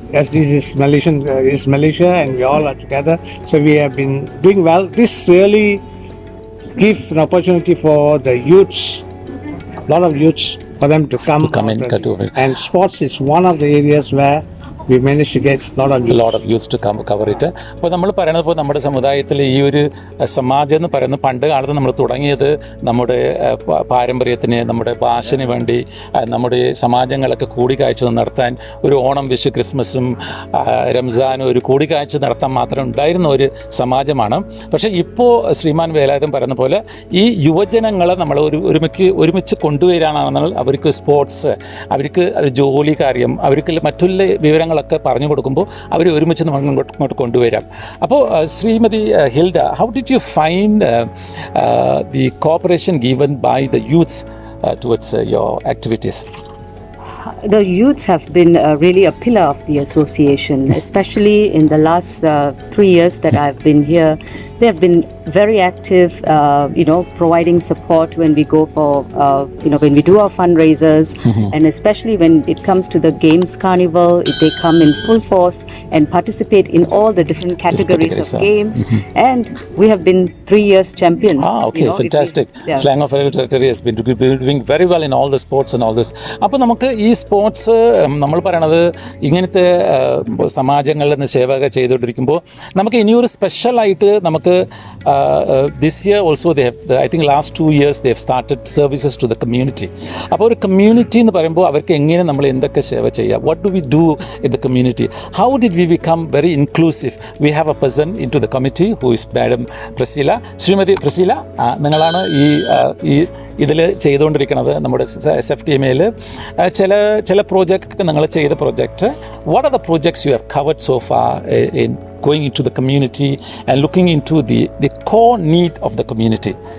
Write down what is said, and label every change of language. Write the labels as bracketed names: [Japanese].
[English] As this is Malaysia, and we all are together. So we have been doing well. This really gives an opportunity for the youths, a lot of youths, for them to come in. And sports is one of the areas where we managed to get a lot of youths to cover it. [Malayalam] അപ്പോൾ നമ്മൾ പറയുന്നത് നമ്മുടെ സമുദായത്തിൽ ഈ ഒരു സമാജം എന്ന് പറയുന്നത് പണ്ട് കാലത്ത് നമ്മൾ തുടങ്ങിയത് നമ്മുടെ പാരമ്പര്യത്തിന്, നമ്മുടെ ഭാഷന് വേണ്ടി നമ്മുടെ സമാജങ്ങളൊക്കെ കൂടിക്കാഴ്ച നടത്താൻ, ഒരു ഓണം, വിഷു, ക്രിസ്മസും റംസാനും ഒരു കൂടിക്കാഴ്ച നടത്താൻ മാത്രം ഉണ്ടായിരുന്ന ഒരു സമാജമാണ്. പക്ഷേ ഇപ്പോൾ ശ്രീമാൻ വേലായുധൻ പറയുന്ന പോലെ ഈ യുവജനങ്ങളെ നമ്മൾ ഒരുമിച്ച് കൊണ്ടുവരാനാണെന്നാൽ അവർക്ക് സ്പോർട്സ്, അവർക്ക് ജോലി കാര്യം, അവർക്ക് മറ്റുള്ള വിവരങ്ങളൊക്കെ പറഞ്ഞു കൊടുക്കുമ്പോൾ അവർ ഒരുമിച്ച് ഇങ്ങോട്ട് കൊണ്ടുവരാം. [English] അപ്പോൾ Shrimati Hilda, how did you find the cooperation given by the youths towards your activities? the youths have been really a pillar of the association, especially in the last 3 years that I've been here. They have been very active, providing support when we go for, when we do our fundraisers, and especially when it comes to the Games Carnival, they come in full force and participate in all the different categories of games. And we have been 3 years champion. Okay, fantastic. Slang of Federal Territory has been doing very well in all the sports and all this. [Malayalam] അപ്പോൾ നമുക്ക് ഈ sports നമ്മൾ പറയണത് ഇങ്ങനത്തെ സമാജങ്ങളിൽ നിന്ന് സേവക ചെയ്തുകൊണ്ടിരിക്കുമ്പോൾ നമുക്ക് ഇനിയൊരു സ്പെഷ്യലായിട്ട് നമുക്ക് [English] This year also they have I think last 2 years they have started services to the community. [Malayalam] അപ്പോൾ ഒരു കമ്മ്യൂണിറ്റി എന്ന് പറയുമ്പോൾ അവർക്ക് എങ്ങനെ നമ്മൾ എന്തൊക്കെ സേവ ചെയ്യാം, [English] What do we do in the community, how did we become very inclusive. We have a person in to the committee who is madam Praseela. [Malayalam] Shrimati Praseela, നിങ്ങളാണ് ഈ ഇതിൽ ചെയ്തുകൊണ്ടിരിക്കുന്നത് നമ്മുടെ SFTMയിൽ ചില പ്രോജക്റ്റ് നിങ്ങൾ ചെയ്ത project. [English] What are the projects you have covered so far in going into the community and looking into the core need of the community?